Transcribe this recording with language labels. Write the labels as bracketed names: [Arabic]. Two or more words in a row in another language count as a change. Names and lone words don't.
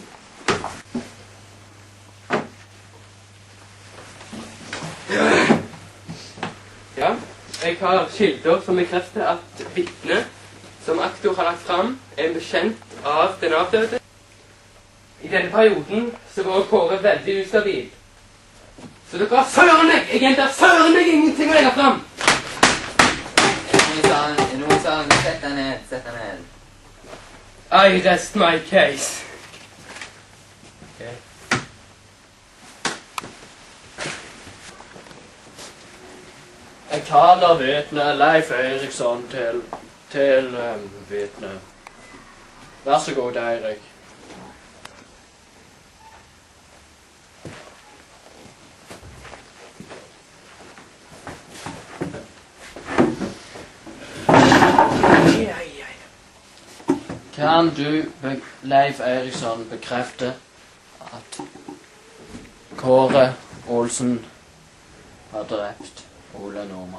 [Norwegian] Ja, jeg har kilder som bekrefter at vitnet som aktor har lagt frem, er en bekjent av den avdøde. I denne perioden så var Kåre veldig ustabil. Så dere har søren meg, jeg gjentar søren meg ingenting å legge frem! Noen sa han, sett deg ned, sett deg ned. [English] I rest my case. Okay. [Norwegian] Jeg taler vitne Leif Eriksson til vitne. Vær så god, Eirik. Kan du, Leif Eriksson, bekrefte at Kåre Olsen har drept Ola Nordmann?